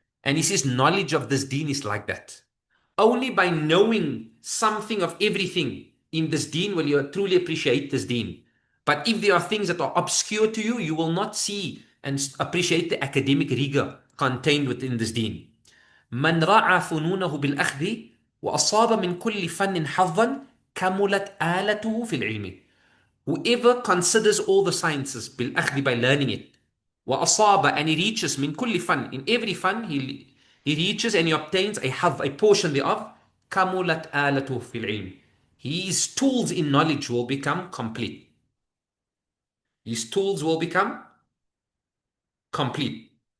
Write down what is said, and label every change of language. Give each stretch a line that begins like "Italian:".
English: And he says knowledge of this deen is like that. Only by knowing something of everything in this deen will you truly appreciate this deen. But if there are things that are obscure to you, you will not see and appreciate the academic rigor contained within this deen.
Arabic: من رعى فنونه بالأخذ وأصاب من كل فن حظا كملت آلته في العلم.
English: Whoever considers all the sciences
Arabic: بالأخذ,
English: by learning it,
Arabic: وأصاب,
English: and he reaches
Arabic: من كل فن,
English: in every fun he reaches and he obtains a حظ, a portion thereof,
Arabic: كملت آلته في العلم.
English: His tools in knowledge will become complete. His tools will become complete.